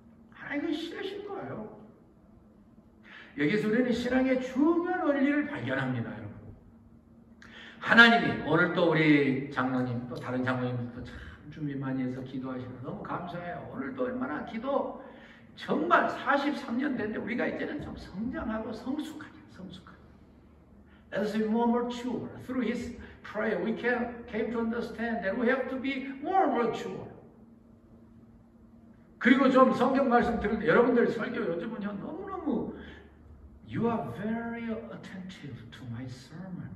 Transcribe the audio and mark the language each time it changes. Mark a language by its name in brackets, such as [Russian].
[Korean] 하나님은 싫으신 거예요. 여기서 우리는 신앙의 중요한 원리를 발견합니다. 여러분. 하나님이 오늘 또 우리 장로님 또 다른 장로님도 참 준비 많이 해서 기도하시는 너무 감사해요. 오늘도 얼마나 기도 정말 43년 됐는데 우리가 이제는 좀 성장하고 성숙하게. [English] As we more mature through His prayer, we came to understand that we have to be more mature. [Korean] 그리고 좀 성경 말씀 들을 때 여러분들 설교 요즘은요 너무너무 [English] You are very attentive to my sermon.